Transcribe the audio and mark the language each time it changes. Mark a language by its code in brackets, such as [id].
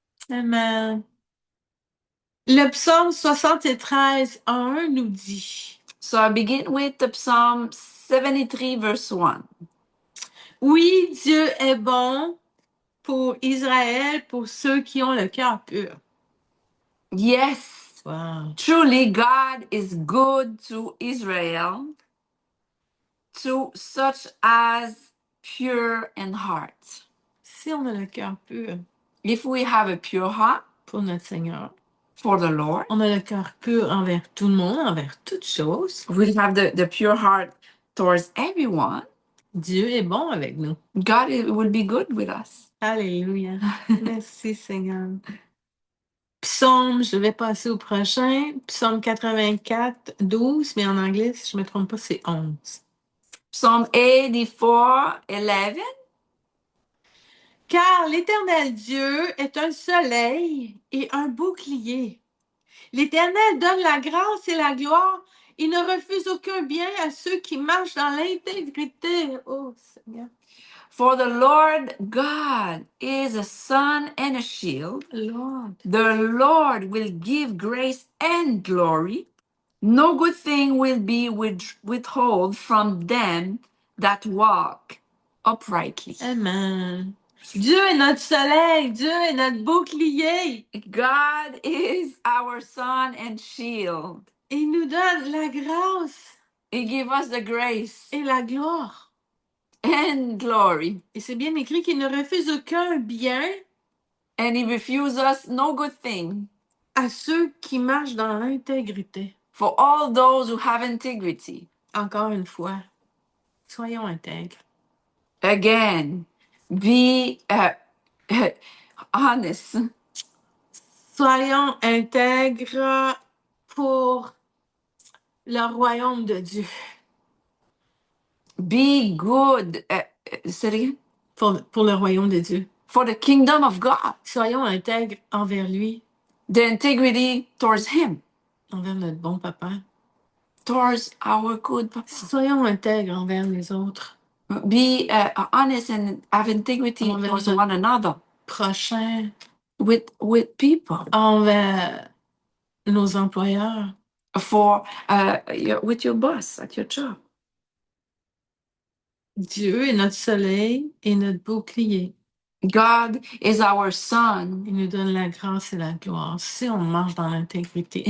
[fr] Amen. Le psaume 73, 1 nous dit. [en] So I begin with the Psalm 73, verse 1. [fr] Oui, Dieu est bon pour Israël, pour ceux qui ont le cœur pur. [en] Yes. Wow. Truly, God is good to Israel, to such as pure in heart. [fr] Si on a le cœur pur [en] If we have a pure heart [fr] pour notre Seigneur, [en] for the Lord, [fr] on a le cœur pur envers tout le monde, envers toutes choses. [en] we have the pure heart towards everyone. [fr] Dieu est bon avec nous. [en] God will be good with us. [fr] Alléluia. Merci Seigneur. Psaume, je vais passer au prochain. Psaume 84, 12, mais en anglais, si je ne me trompe pas, c'est 11. [en] Psalm 84, 11. [fr] Car l'Éternel Dieu est un soleil et un bouclier. L'Éternel donne la grâce et la gloire. Il ne refuse aucun bien à ceux qui marchent dans l'intégrité. Oh Seigneur. [en] For the Lord God is a sun and a shield. Lord. The Lord will give grace and glory. No good thing will be withheld from them that walk uprightly. Amen. [fr] Dieu est notre soleil, Dieu est notre bouclier. [en] God is our sun and shield. [fr] Il nous donne la grâce [en] He gives us the grace [fr] et la gloire. [en] and glory. [fr] Et c'est bien écrit qu'il ne refuse aucun bien [en] And he refuses us no good thing [fr] à ceux qui marchent dans l'intégrité. [en] for all those who have integrity. [fr] Encore une fois, soyons intègres. [en] Again, be honest. [fr] Soyons intègres pour le royaume de Dieu. [en] Be good. Say it again. [fr] Pour le royaume de Dieu. [en] For the kingdom of God. [fr] Soyons intègres envers lui, [en] The integrity towards him. [fr] envers notre bon papa. [en] Towards our good papa. [fr] Soyons intègres envers les autres. [en] Be honest and have integrity [fr] Envers [en] towards [fr] notre [en] one another. [fr] prochain, [en] With people. [fr] envers nos employeurs. [en] For with your boss at your job. [fr] Dieu est notre soleil et notre bouclier. [en] God is our sun. [fr] Il nous donne la grâce et la gloire si on marche dans l'intégrité